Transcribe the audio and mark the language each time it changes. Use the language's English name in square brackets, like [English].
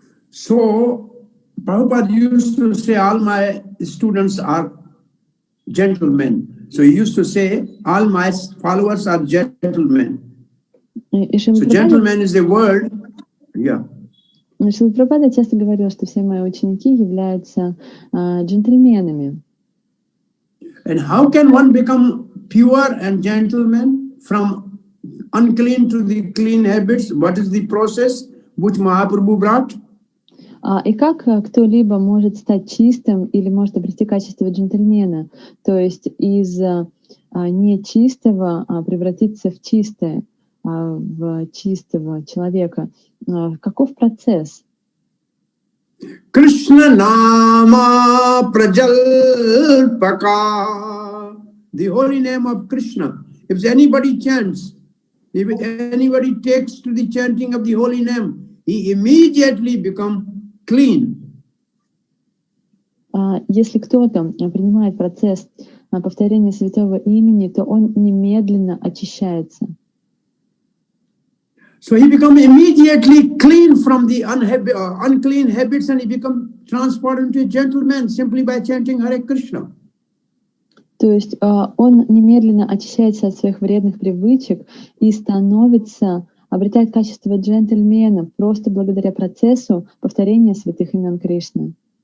[English] So Prabhupada used to say all my students are gentlemen. So he used to say all my followers are gentlemen. So gentleman is the word. Yeah. [Russian] Шрила Прабхупада часто говорил, что все мои ученики являются джентльменами. [English] And how can one become pure and gentleman from unclean to the clean habits? What is the process which Mahaprabhu brought? [Russian] И как кто-либо может стать чистым или может обрести качество джентльмена, то есть из нечистого превратиться в чистое, в чистого человека? Каков процесс? [English] Krishna Nama Prajalpaka, the holy name of Krishna. If anybody chants, if anybody takes to the chanting of the holy name, he immediately become clean. [Russian] Если кто-то принимает процесс повторения святого имени, то он немедленно очищается. [English] So he become immediately clean from the unclean habits, and he become transformed into a gentleman simply by chanting Hare Krishna. [Russian] То есть он немедленно очищается от своих вредных привычек и обретает качество джентльмена просто благодаря процессу повторения святых имен Кришны.